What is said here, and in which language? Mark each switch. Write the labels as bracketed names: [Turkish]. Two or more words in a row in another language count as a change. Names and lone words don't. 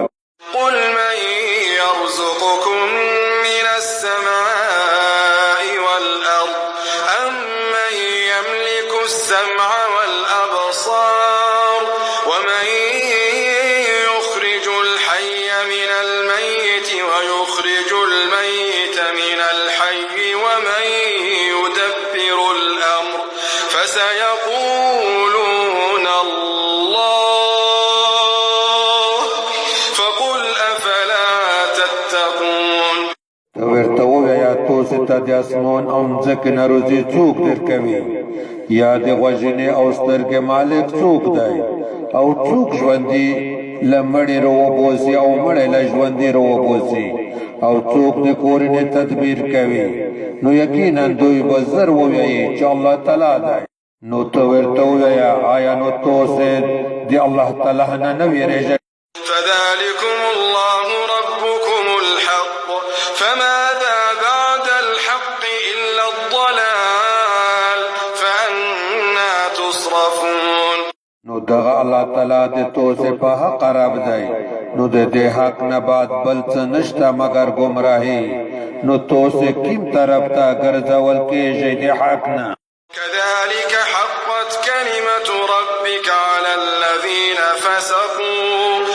[Arabic] قل من يرزقكم من السماء والأرض أم من يملك السمع والأبصار ومن يخرج الحي من الميت ويخرج الميت من الحي ومن يدبر الأمر فسيقولون الله فقل أفلا تتقون. [Pashto] ورته ووایه تاسو ته د اسمان او مځکې نه روزي څوک درکوي یا د غوږنې او سترګې مالک څوک دی او څوک ژوندي له مړي راوباسي او مړی له ژوندي راوباسي او څوک د کورنۍ تدبیر کوي. نو یقینا دوی به زر ووایي چې الله تعالی دی. نو ته ورته ووایه آیا نو تاسې د الله تعالی نه نه ویرېږئ؟ [Arabic] فذلكم الله ربكم الحق فماذا بعد الحق إلا الضلال فأنا تصرفون. [Pashto] نو دغه الله تعالی د توسې په حق رب دی نو د دې حق نه بعد بل څه نشته مګر ګمراهي. نو توسې کیم طرف ته ګرځول کېږئ د حق نه. [Arabic] كذلك حقت كلمة ربك على الذين فسقوا